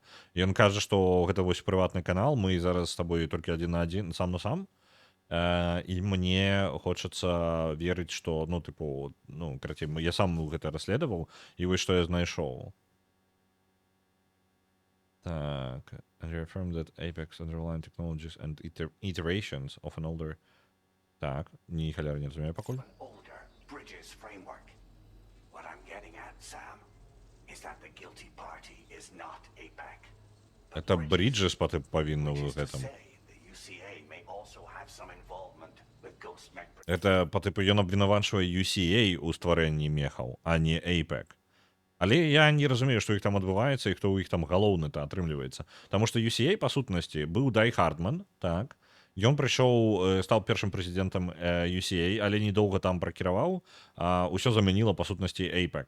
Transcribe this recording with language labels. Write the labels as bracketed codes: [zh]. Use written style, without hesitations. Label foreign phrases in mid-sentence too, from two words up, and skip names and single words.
[be] Ён кажа, што гэта вось прыватны канал, мы зараз з табой толькі адзін на адзін, сам на сам, і мне хочацца верыць, што ну тыпу, ну карацей, я сам гэта расследаваў, і вось што я знайшоў. Так, [en] and reaffirm that Apex underlying technologies and iterations of an older. [be] Так, ні халяр не разумею пакуль. [en] Older Bridges framework. What I'm getting at, Sam, is that the guilty party is not APEC. [be] Это Bridges павінны [en] Which [be] ў [en] is to [be] гэтым. [en] say, the UCA may also have some involvement with Ghost Mech. [be] Это па тыпу ён абвінавачвае UCA ў стварэнні мехаў, а не APEC. Але я не разумею, што іх там адбываецца і хто ў іх там галоўны-то атрымліваецца. Таму што UCA, па сутнасці, быў Дай Хардман, так. Ён прыйшоў, стаў першым прэзідэнтам UCA, але недоўга там пракіраваў, усё замяніла, па сутнасці, APEC.